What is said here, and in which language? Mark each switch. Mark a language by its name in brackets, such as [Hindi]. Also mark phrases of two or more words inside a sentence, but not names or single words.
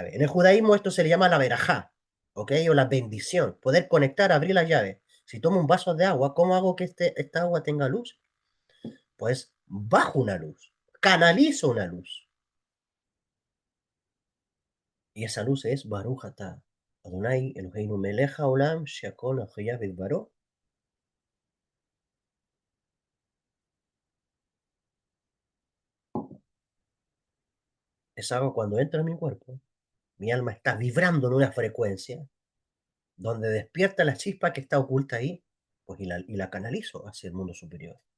[Spanish] En el judaísmo esto se le llama la verajá, ¿ok? O la bendición, poder conectar, abrir la llave. Si tomo un vaso de agua, ¿cómo hago que esta agua tenga luz? Pues bajo una luz, canalizo una luz. Y esa luz es [Hebrew] ברוך אתה אדני אלהינו מלך העולם שהכל נהיה בדברו. [Spanish] Esa agua cuando entra en mi cuerpo, mi alma está vibrando en una frecuencia donde despierta la chispa que está oculta ahí, pues y la canalizo hacia el mundo superior.